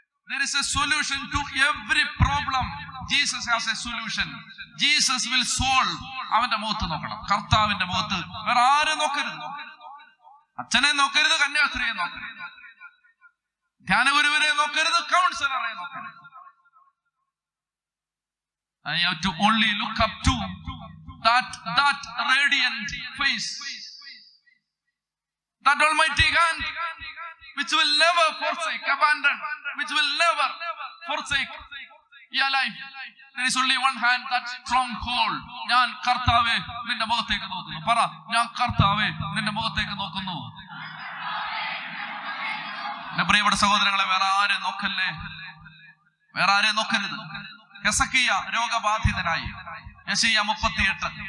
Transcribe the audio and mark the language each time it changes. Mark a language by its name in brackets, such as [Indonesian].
[English] There is a solution to every problem. Jesus has a solution. Jesus will solve. [Malayalam] അവന്റെ മുഖത്ത് നോക്കണം, കർത്താവിന്റെ മുഖത്ത്. വേറെ ആരും നോക്കരുത്. അച്ഛനെ നോക്കരുത്, കന്യാസ്ത്രീയെ നോക്കരുത്, ധ്യാനഗുരുവിനെ നോക്കരുത്, കൗൺസിലറെ നോക്കരുത്. [English] I have to only look up to that radiant face, that almighty hand which will never forsake, abandon, which will never forsake your life. There is only one hand, that stronghold. [Malayalam] ഞാൻ കർത്താവേ നിന്റെ മുഖത്തേക്ക് നോക്കുന്നു. പറ, ഞാൻ കർത്താവേ നിന്റെ മുഖത്തേക്ക് നോക്കുന്നു. എന്റെ പ്രിയപ്പെട്ട സഹോദരങ്ങളെ, വേറെ ആരെ നോക്കല്ലേ, വേറെ ആരെ നോക്കരുത്. ഹെസക്കിയ രോഗബാധിതനായി. യെശയ്യാ 38.